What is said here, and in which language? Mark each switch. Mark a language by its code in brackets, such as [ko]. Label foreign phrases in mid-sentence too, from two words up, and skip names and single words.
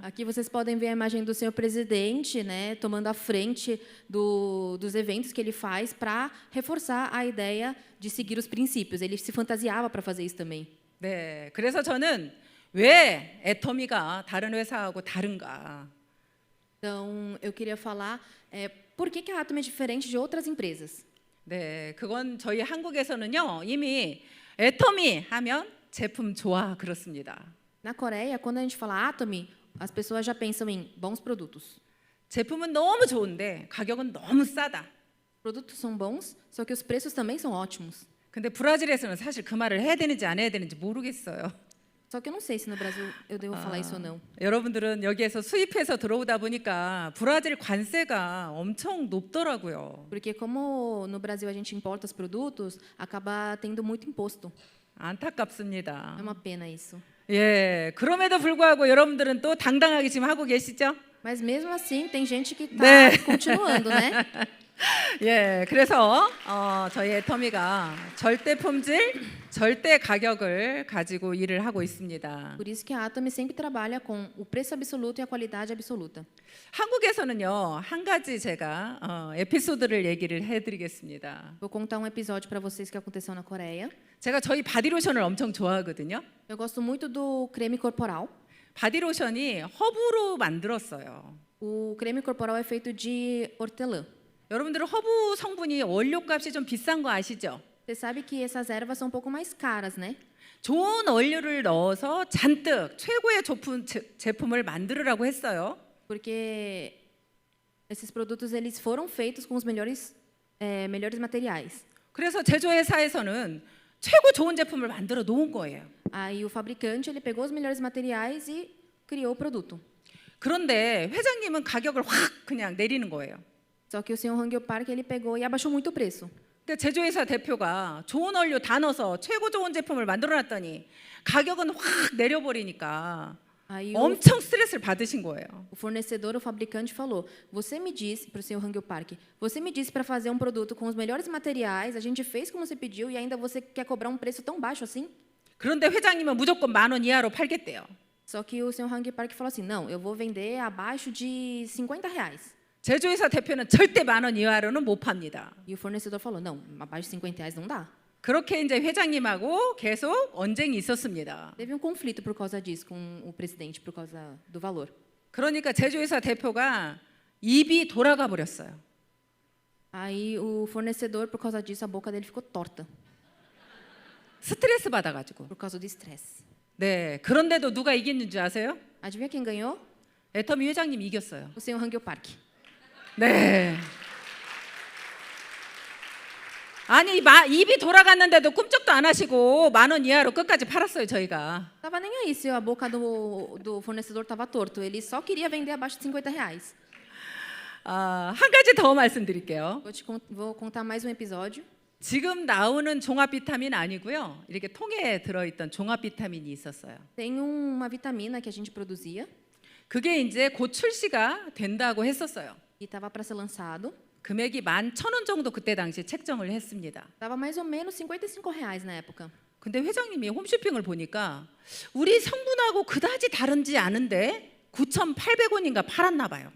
[pt] Aqui vocês podem ver a imagem do senhor presidente, né, tomando a frente dos eventos que ele faz para reforçar a ideia de seguir os princípios. Ele se fantasiava para fazer isso também. [ko] 네, 그래서 저는 왜 애터미가 다른 회사하고 다른가? [pt] Então, eu queria falar por que a Atom é diferente de outras empresas. [ko] 네, 그건 저희 한국에서는요 이미 애터미 하면 제품 좋아 그렇습니다. [pt] Na Coreia, quando a gente fala Atom, as pessoas já pensam em bons produtos. [ko] 제품은 너무 좋은데 가격은 너무 싸다. [pt] Produtos são bons, só que os preços também são ótimos. [ko] 근데 브라질에서는 사실 그 말을 해야 되는지 안 해야 되는지 모르겠어요. [pt] Só que eu não sei se no Brasil eu devo falar isso ou não. [ko] 여러분들은 여기에서 수입해서 들어오다 보니까 브라질 관세가 엄청 높더라고요. [pt] Porque como no Brasil a gente importa os produtos, acaba tendo muito imposto. [ko] 안타깝습니다. [pt] É uma pena isso. [ko] 예, 그럼에도 불구하고 여러분들은 또 당당하게 지금 하고 계시죠? [pt] Mas mesmo assim, tem gente que está [ko] 네. [pt] continuando, né? [ko] 예, 그래서 저희 애터미가 절대 품질, 절대 가격을 가지고 일을 하고 있습니다. [pt] Por isso que a Atom sempre trabalha com o preço absoluto e a qualidade absoluta. [ko] 한국에서는요 한 가지 제가 에피소드를 얘기를 해드리겠습니다. [pt] Vou contar um episódio para vocês que aconteceu na Coreia. [ko] 제가 저희 바디로션을 엄청 좋아하거든요. [pt] Eu gosto muito do creme corporal. [ko] 바디로션이 허브로 만들었어요. [pt] O creme corporal é feito de hortelã. [ko] 여러분들은 허브 성분이 원료값이 좀 비싼 거 아시죠? [pt] Você sabe que essas ervas são um pouco mais caras, né? [ko] 좋은 원료를 넣어서 잔뜩 최고의 제품을 만들으라고 했어요. [pt] Porque esses produtos eles foram feitos com os melhores materiais. [ko] 그래서 제조회사에서는 최고 좋은 제품을 만들어 놓은 거예요. [pt] Aí o fabricante ele pegou os melhores materiais e criou o produto. [ko] 그런데 회장님은 가격을 확 그냥 내리는 거예요. [pt] Só que o senhor Hangyo Park ele pegou e abaixou muito o preço. [ko] 근데 제조회사 대표가 좋은 원료 다 넣어서 최고 좋은 제품을 만들어놨더니 가격은 확 내려버리니까 [pt] Aí [ko] 엄청 스트레스를 받으신 거예요. [pt] o fornecedor, o fabricante falou: "Você me disse para o senhor Hangyo Park, você me disse para fazer um produto com os melhores materiais, a gente fez como você pediu e ainda você quer cobrar um preço tão baixo assim?" [ko] 그런데 회장님은 무조건 10,000원 이하로 팔겠대요. [pt] Só que o senhor Hangyo Park falou assim: "Não, eu vou vender abaixo de R$ 50." [ko] 제조회사 대표는 절대 10,000원 이하로는 못 팝니다. [pt] E o fornecedor falou: "Não, abaixo de R$ 50 não dá." [ko] 그렇게 이제 회장님하고 계속 언쟁이 있었습니다. [pt] Teve um conflito por causa disso com o presidente, por causa do valor. [ko] 그러니까 제조회사 대표가 입이 돌아가 버렸어요. [pt] Aí o fornecedor, por causa disso, a boca dele ficou torta, [ko] 스트레스 받아가지고. [pt] por causa do estresse. [ko] 네, 그런데도 누가 이겼는 줄 아세요? [pt] Adivinha quem ganhou? [ko] 애터미 회장님이 이겼어요. [pt] O senhor Hangyo Park. [ko] 네. 아니 입이 돌아갔는데도 꿈쩍도 안 하시고 10,000원 이하로 끝까지 팔았어요 저희가. [pt] Tava nem aí se a boca do fornecedor estava torto. Ele só queria vender abaixo de R$ 50. [ko] 한 가지 더 말씀드릴게요. [pt] Vou contar mais um episódio. [ko] 지금 나오는 종합 비타민 아니고요. 이렇게 통에 들어있던 종합 비타민이 있었어요. [pt] Tem uma vitamina que a gente produzia [ko] 그게 이제 곧 출시가 된다고 했었어요. [pt] e estava para ser lançado. [ko] 금액이 11,000원 정도 그때 당시 책정을 했습니다. [pt] Tava mais ou menos R$ 55 na época. [ko] 근데 회장님이 홈쇼핑을 보니까 우리 성분하고 그다지 다른지 않은데 9,800원인가 팔았나 봐요.